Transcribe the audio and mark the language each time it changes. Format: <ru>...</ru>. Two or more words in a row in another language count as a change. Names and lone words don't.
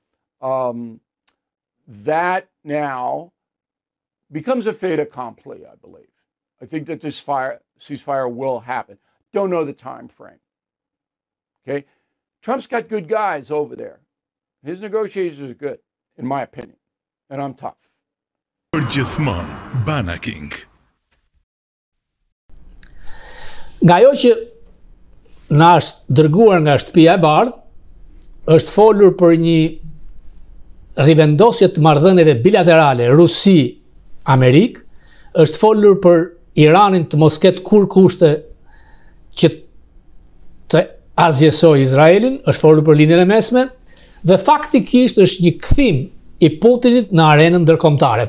<en>That now becomes a</en> <fr>fait accompli,</fr> <en>I believe. I think that this ceasefire will happen. Don't know the time frame. Okay? Trump's got good guys over there. His negotiators are good, in my opinion. And I'm tough.</en> <sq>Për gjithmonë, Banaking. Nga ajo që na është dërguar nga shtëpia e bardhë, është folur për një rivendosje të marrëdhënieve bilaterale Rusi-Amerikë, është folur për Iranin të mos ketë kur kushte që të azjesoj Izraelin, është folur për linjën e mesme, dhe faktikisht është një kthim i Putinit në arenën ndërkombëtare.</sq>